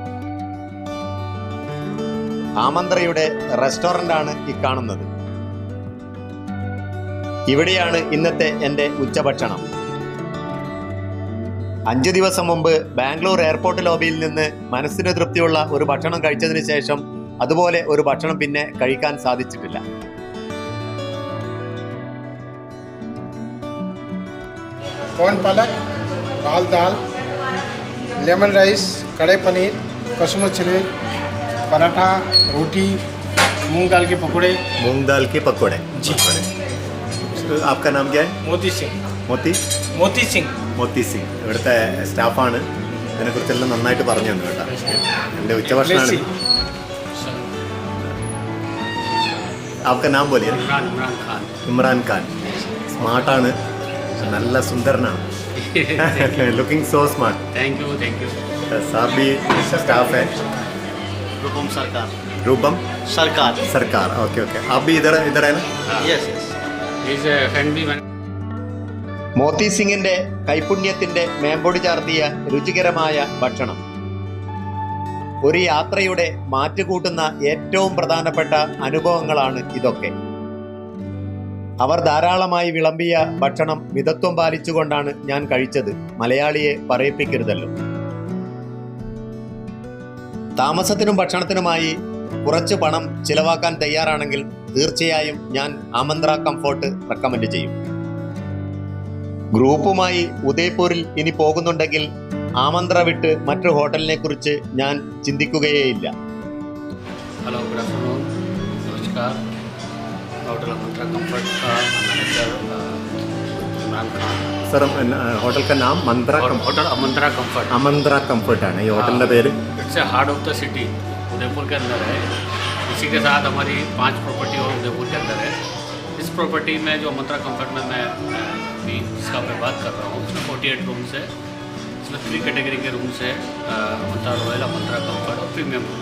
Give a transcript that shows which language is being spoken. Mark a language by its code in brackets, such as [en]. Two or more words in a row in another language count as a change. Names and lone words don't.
[ml] ആമന്ത്രയുടെ റെസ്റ്റോറൻ്റാണ് ഈ കാണുന്നത്. ഇവിടെയാണ് ഇന്നത്തെ എൻ്റെ ഉച്ചഭക്ഷണം. 5 ദിവസം മുമ്പ് ബാംഗ്ലൂർ എയർപോർട്ട് ലോബിയിൽ നിന്ന് മനസ്സിന് തൃപ്തിയുള്ള ഒരു ഭക്ഷണം കഴിച്ചതിന് ശേഷം അതുപോലെ ഒരു ഭക്ഷണം പിന്നെ കഴിക്കാൻ സാധിച്ചിട്ടില്ല. [hi] कॉर्न पालक, दाल दाल, लेमन राइस, कड़े पनीर, कसूर चिली, पराठा, रोटी, मूंग दाल के पकौड़े। मूंग दाल के पकौड़े जी। आपका नाम क्या है? मोती सिंह. [ml] മോത്തി സിംഗ് ഇവിടുത്തെ സ്റ്റാഫാണ്. ഇതിനെക്കുറിച്ചെല്ലാം നന്നായിട്ട് പറഞ്ഞു തന്നു കേട്ടോ. എൻ്റെ ഉച്ചഭക്ഷണമാണ്. [hi] आपका नाम बोलिए. [ml] ഇമ്രാൻ ഖാൻ. സ്മാർട്ടാണ്, നല്ല സുന്ദരനാണ്. [en] Looking so smart. Thank you. [hi] साहब भी स्टाफ है. रूपम सरकार. ओके. आप भी इधर है ना? [en] Yes. Is friendly man. [ml] മോത്തി സിംഗിന്റെ കൈപുണ്യത്തിന്റെ മേമ്പൊടി ചാർത്തിയ രുചികരമായ ഭക്ഷണം ഒരു യാത്രയുടെ മാറ്റുകൂട്ടുന്ന ഏറ്റവും പ്രധാനപ്പെട്ട അനുഭവങ്ങളാണ് ഇതൊക്കെ. അവർ ധാരാളമായി വിളമ്പിയ ഭക്ഷണം മിതത്വം പാലിച്ചുകൊണ്ടാണ് ഞാൻ കഴിച്ചത്. മലയാളിയെ പറയിപ്പിക്കരുതല്ലോ. താമസത്തിനും ഭക്ഷണത്തിനുമായി കുറച്ച് പണം ചിലവാക്കാൻ തയ്യാറാണെങ്കിൽ തീർച്ചയായും ഞാൻ ആമന്ത്ര കംഫർട്ട് റെക്കമെൻഡ് ചെയ്യും. ഗ്രൂപ്പുമായി ഉദയ്പൂരിൽ ഇനി പോകുന്നുണ്ടെങ്കിൽ ആമന്ത്ര വിട്ട് മറ്റൊരു ഹോട്ടലിനെ കുറിച്ച് ഞാൻ ചിന്തിക്കുകയേയില്ല. [en] Hello, good afternoon, नमस्कार. [hi] होटल आमंत्रा कंफर्ट का मैनेजर इमरान खान. സർ, ഹോട്ടൽ का नाम होटल [ml] आमंत्रा कंफर्ट ആണ് ഈ ഹോട്ടലിന്റെ പേര്. [en] It's a heart of the city, [hi] उदयपुर के अंदर है. इसी के साथ हमारी 5 प्रॉपर्टी और उदयपुर के अंदर है. इस प्रॉपर्टी में जो आमंत्रा कंफर्ट में मैं भी जिसका मैं बात कर रहा हूँ, उसमें 48 रूम्स है. इसमें 3 कैटेगरी के रूम्स है, आमंत्रा रॉयल, आमंत्रा कंफर्ट और प्रीमियम रूम.